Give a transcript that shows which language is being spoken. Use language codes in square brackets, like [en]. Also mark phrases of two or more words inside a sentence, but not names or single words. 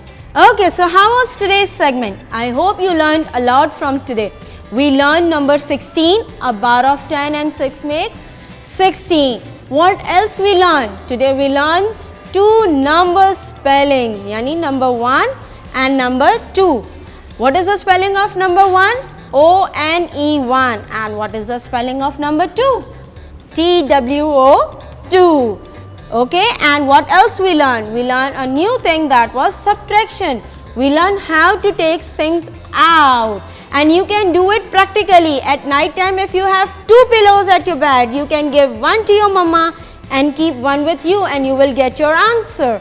[en] Okay, so how was today's segment? I hope you learned a lot from today. We learned number 16, a bar of 10 and 6 makes 16. What else we learned? Today we learned two number spelling, yani number 1 and number 2. What is the spelling of number 1? O-N-E-1. And what is the spelling of number 2? T-W-O, 2. Okay, and what else we learned? We learned a new thing, that was subtraction. We learned how to take things out. And you can do it practically. At night time, if you have 2 pillows at your bed, you can give one to your mama and keep one with you and you will get your answer.